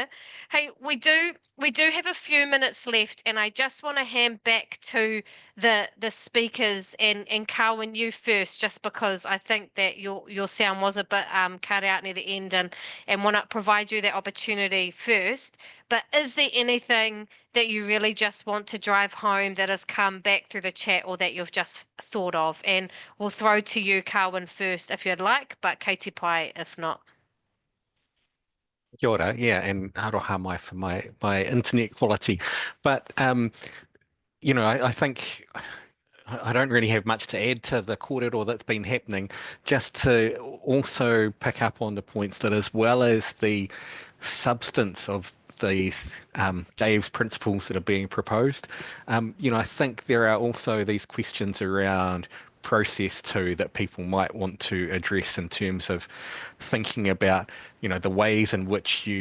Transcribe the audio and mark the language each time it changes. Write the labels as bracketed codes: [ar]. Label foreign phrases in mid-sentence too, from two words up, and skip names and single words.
[en] Hey, we do have a few minutes left, and I just want to hand back to the speakers, and Carwyn, you first, just because I think that your sound was a bit cut out near the end, and want to provide you that opportunity first. But is there anything that you really just want to drive home that has come back through the chat or that you've just thought of? And we'll throw to you, Carwyn, first if you'd like, but Katie Pai if not. [mi] Kia ora, [en] yeah, and [mi] aroha mai [en] for my internet quality. But I think I don't really have much to add to the kōrero that's been happening, just to also pick up on the points that, as well as the substance of these Dave's principles that are being proposed, I think there are also these questions around process too that people might want to address in terms of thinking about, the ways in which